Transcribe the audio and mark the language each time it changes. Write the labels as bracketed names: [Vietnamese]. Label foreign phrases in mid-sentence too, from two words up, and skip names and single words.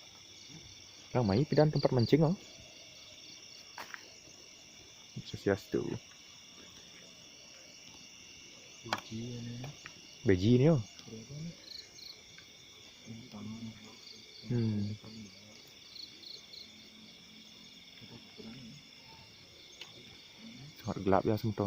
[Indonesian] Namai pidan tempat mancing no. [Balinese] Om Swastiastu. [Indonesian] Beji ini oh. Sangat gelap ya teman-teman.